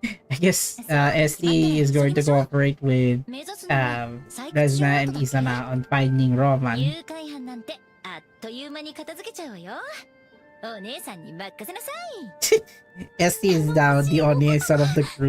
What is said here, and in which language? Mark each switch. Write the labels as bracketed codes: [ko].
[en] I guess SD is going to cooperate with Resna and Isana on finding Roman. [ja] 誘拐犯なんてあっという間に片付けちゃうわよ。お姉さんに任せなさい。 [en] SD is now the only son of the group.